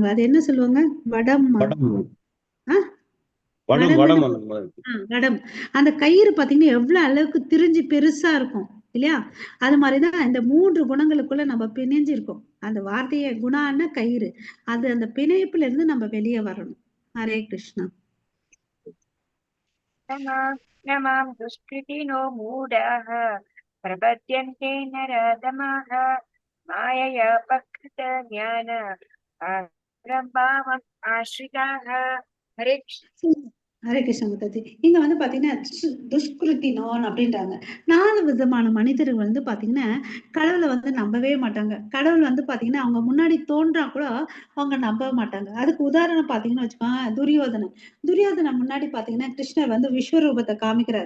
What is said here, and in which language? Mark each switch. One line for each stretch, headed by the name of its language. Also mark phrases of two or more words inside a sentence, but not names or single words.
Tamil: அது என்ன சொல்லுவாங்க? வடம். வடம். அந்த கயிறு பாத்தீங்கன்னா எவ்வளவு அளவுக்கு திரிஞ்சு பெருசா இருக்கும் இல்லையா? அது மாதிரிதான் இந்த 3 குணங்களுக்குள்ள நம்ம பிணைஞ்சு இருக்கோம். அந்த வார்த்தைய குணான்னா கயிறு. அது அந்த பிணைப்புல இருந்து நம்ம வெளியே வரணும்.
Sanskrit: हरे कृष्ण. नमां दुष्कृतिनो मूढाः प्रपद्यन्ते नराधमाः मायया पकृत ज्ञान आश्रिताः. हरे हरे कृष्ण माताजी.
Tamil: இங்க வந்து பாத்தீங்கன்னா துஷ்கிருத்தினோன் அப்படின்றாங்க. 4 விதமான மனிதர்கள் வந்து பாத்தீங்கன்னா கடவுளை வந்து நம்பவே மாட்டாங்க. கடவுள் வந்து பாத்தீங்கன்னா அவங்க முன்னாடி தோன்றா கூட அவங்க நம்ப மாட்டாங்க. அதுக்கு உதாரணம் பாத்தீங்கன்னு வச்சுக்கோங்க, துரியோதனன். துரியோதனன் முன்னாடி பாத்தீங்கன்னா கிருஷ்ணர் வந்து விஸ்வரூபத்தை காமிக்கிறார்.